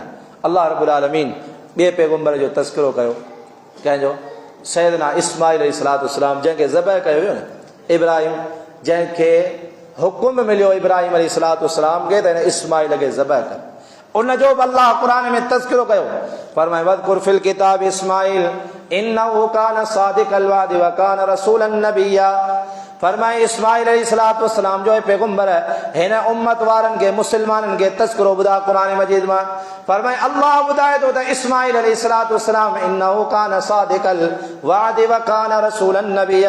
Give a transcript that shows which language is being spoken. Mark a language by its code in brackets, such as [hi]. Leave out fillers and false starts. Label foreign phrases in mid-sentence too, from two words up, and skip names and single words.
[sd] अल्लाह रब्बुल आलमीन ॿिए पैगंबर जो तज़किरो कयो, कंहिंजो सैयदना इस्माइल [ar] عليه الصلاة والسلام, [sd] जंहिंखे ज़बह कयो वियो न, इब्राहिम, जंहिंखे हुकुम मिलियो इब्राहिम [ar] عليه الصلاة والسلام [sd] खे त हिन इस्माइल खे ज़बह कर, उनजो बि अल्लाह क़ुरान में तज़किरो कयो। फरमाए, [ar] واذكر في الكتاب إسماعيل إنه كان صادق الوعد وكان رسولا نبيا. [sd] फरमाए, इस्माइल [ar] عليه الصلاة والسلام [sd] जो पैगंबर हिन उम्मत वारनि खे, मुस्लमाननि खे तज़किरो ॿुधा क़ुरान मजीद मां। फरमाए, अल्लाह ॿुधाए थो त इस्माइल [ar] عليه الصلاة والسلام إنه كان صادق الوعد وكان رسولا نبيا.